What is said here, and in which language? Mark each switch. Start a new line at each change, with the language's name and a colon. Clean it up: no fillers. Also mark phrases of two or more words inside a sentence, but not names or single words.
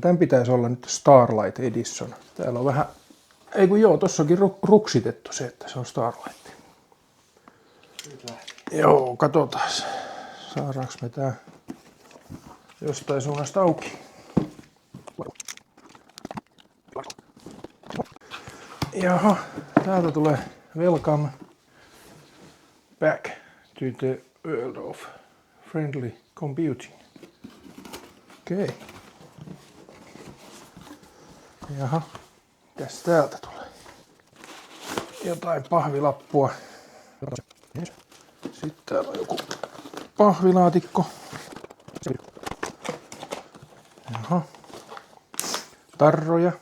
Finnish: Tän pitäisi olla nyt Starlight Edition. Täällä on vähän, ei kun joo, tossa onkin ruksitettu se, että se on Starlight. Joo, katsotaan. Saadaanko me tää jostain suunnasta auki? Jaha, täältä tulee
English: welcome back to the world of friendly computing.
Finnish: Okei. Jaha, mitäs täältä tulee? Jotain pahvilappua. Sitten täällä on joku pahvilaatikko. Jaha. Tarroja.